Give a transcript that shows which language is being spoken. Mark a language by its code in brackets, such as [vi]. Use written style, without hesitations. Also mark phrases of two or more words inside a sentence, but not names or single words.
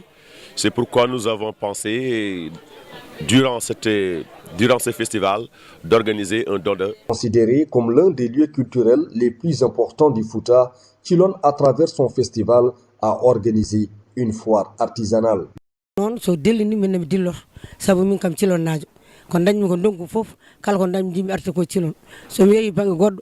[fr] C'est pourquoi nous avons pensé, durant ce festival, d'organiser un don de... Considéré comme l'un des lieux culturels les plus importants du Fouta, Chilon, à travers son festival, a organisé une foire artisanale. [ff] Kon dañ mi ko ndongu fof kala ko dañ jimi arti ko Cilon so mi yeyi bangi goddo